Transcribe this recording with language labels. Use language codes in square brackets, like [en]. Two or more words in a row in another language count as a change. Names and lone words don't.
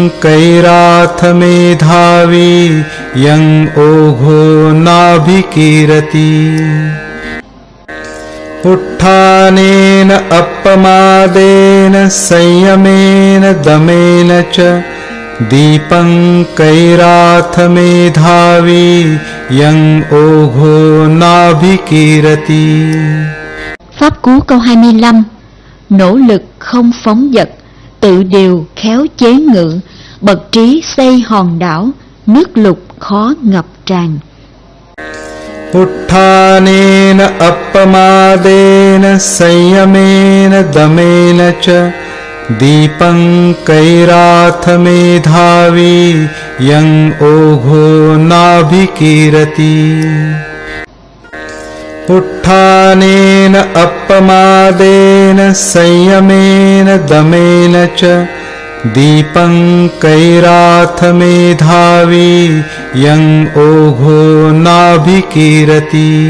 [pi] कैराथमेधावी यं ओघो नाभिकीरति उत्थानेन अपमादेन संयमेन दमेन च दीपं कैराथमेधावी यं ओघो नाभिकीरति। [vi] Pháp cú câu 25. Nỗ lực không phóng dật, tự điều khéo chế ngự, bậc trí xây hòn đảo, nước lục khó ngập tràn. [pi] उत्थानेन अपमादेन संयमेन दमेन च दीपं कैराथमेधावी यं ओघो नाभिकीरति उत्थानेन अपमादेन संयमेन दमेन च दीपं कैराथमेधावी यं ओघो नाभिकीरति